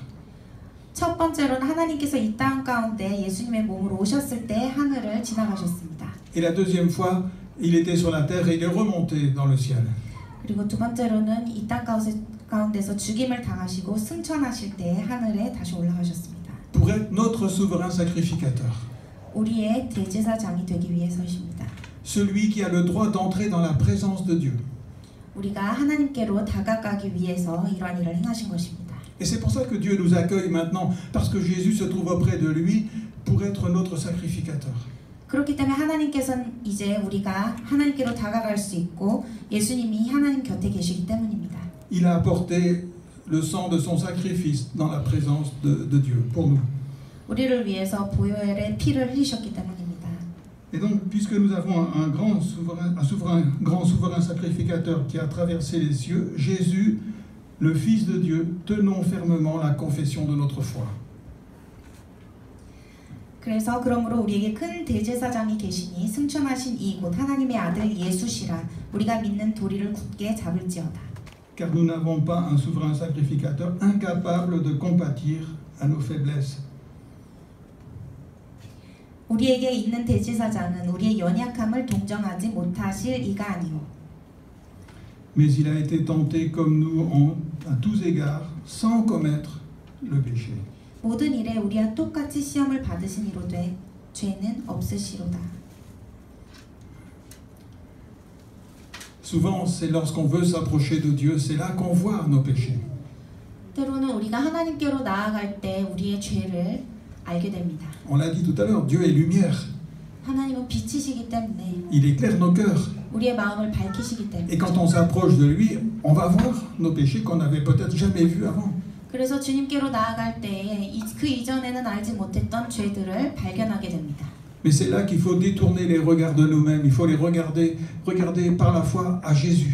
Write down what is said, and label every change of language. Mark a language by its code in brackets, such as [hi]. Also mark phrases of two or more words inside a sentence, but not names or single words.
[ko] 첫 번째로는 하나님께서 이 땅 가운데 예수님의 몸으로 오셨을 때 하늘을 지나가셨습니다. [fr] Et la deuxième fois, il était sur la terre et il est remonté dans le ciel. [ko] 그리고 두 번째로는 이 땅 가운데서 죽임을 당하시고 승천하실 때 하늘에 다시 올라가셨습니다. [fr] Pour être notre souverain sacrificateur. [ko] 우리의 대제사장이 되기 위해서십니다. [fr] Celui qui a le droit d'entrer dans la présence de Dieu. [ko] 우리가 하나님께로 다가가기 위해서 이러한 일을 행하신 것입니다. [fr] Et c'est pour ça que Dieu nous accueille maintenant, parce que Jésus se trouve auprès de lui pour être notre sacrificateur. [ko] 그렇기 때문에 하나님께서는 이제 우리가 하나님께로 다가갈 수 있고 예수님이 하나님 곁에 계시기 때문입니다. [fr] Il a apporté le sang de son sacrifice dans la présence de Dieu pour nous. [ko] 우리를 위해서 보혈의 피를 흘리셨기 때문입니다. [fr] Et donc, puisque nous avons un grand souverain sacrificateur qui a traversé les cieux, Jésus, le Fils de Dieu, tenons fermement la confession de notre foi. [ko] 그래서 그러므로 우리에게 큰 대제사장이 계시니 승천하신 이 곧 하나님의 아들 예수시라. 우리가 믿는 도리를 굳게 잡을지어다. [fr] Car nous n'avons pas un souverain sacrificateur incapable de compatir à nos faiblesses. [ko] 우리에게 있는 대제사장은 우리의 연약함을 동정하지 못하실 이가 아니오. [fr] Mais il a été tenté comme nous à tous égards, sans commettre le péché. [ko] 모든 일에 우리와 똑같이 시험을 받으신 이로되 죄는 없으시로다. [fr] Souvent, c'est lorsqu'on veut s'approcher de Dieu, c'est là qu'on voit nos péchés. [ko] 때로는 우리가 하나님께로 나아갈 때 우리의 죄를 알게 됩니다. [fr] On l'a dit tout à l'heure, Dieu est lumière. [ko] 하나님은 빛이시기 때문에 [fr] Il éclaire nos cœurs. [ko] 우리의 마음을 밝히시기 때문에 [fr] Et quand on s'approche de lui, on va voir nos péchés qu'on n'avait peut-être jamais vus avant. [ko] 그래서 주님께로 나아갈 때에 그 이전에는 알지 못했던 죄들을 발견하게 됩니다. [fr] Mais c'est là qu'il faut détourner les regards de nous-mêmes. Il faut les regarder par la foi à Jésus.